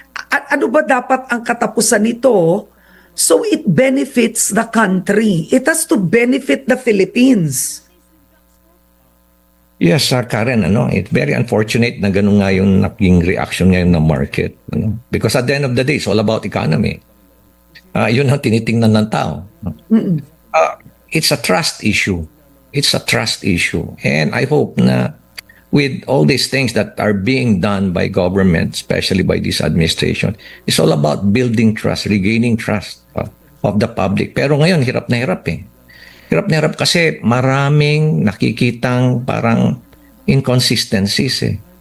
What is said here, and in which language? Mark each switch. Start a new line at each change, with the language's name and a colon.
Filipino: Ano ba dapat ang katapusan nito?
English: So it benefits the country. It has to benefit the Philippines. Yes, Karen, it's very unfortunate
Filipino: na ganun nga yung naging
English: reaction ngayon ng market. Because at the end of the day, it's all about economy.
Filipino: Yun ang tinitingnan ng tao.
English: It's a trust issue. It's a trust issue. And I hope
Filipino: na
English: with all these things that are being done by government, especially by this administration, it's all about building trust, regaining trust of the public.
Filipino: Pero ngayon, hirap na hirap eh. Hirap na hirap kasi maraming nakikitang parang inconsistencies eh.